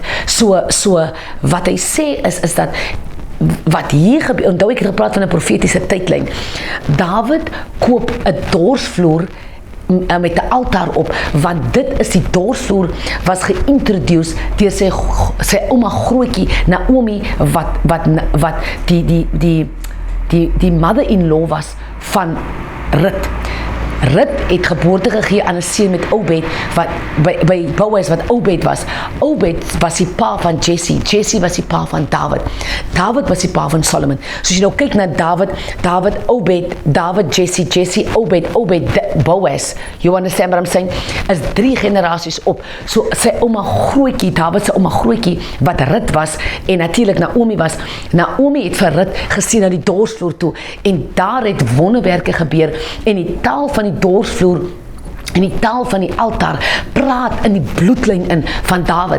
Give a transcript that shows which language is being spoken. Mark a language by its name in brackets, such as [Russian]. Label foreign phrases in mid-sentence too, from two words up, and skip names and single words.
[Afrikaans] So wat hy sê is dat wat hier gebeur, onthou ek het gepraat van 'n profetiese tydlyn. Dawid koop 'n dorsvloer met 'n altaar op, want dit is die dorsvloer was geïntroduce deur sy ouma grootjie Naomi wat die mother-in-law was van Rut. Rut het geboorte gegee aan 'n seun met Obed wat by Boaz wat Obed was. Obed was die pa van Jesse. Jesse was die pa van David. David was die pa van Solomon. So as jy nou kyk na David, Obed, David, Jesse, Obed, Boaz. [English] You understand what I'm saying? [Afrikaans] Is 3 generasies op. So sy ouma grootjie, David se ouma grootjie wat Rut was en natuurlik Naomi was. Naomi het vir Rut gesien na die dorsvloer toe en daar het wonderwerke gebeur en die taal van die dorsvloer en die taal van die altaar praat in die bloedlyn in van Dawid.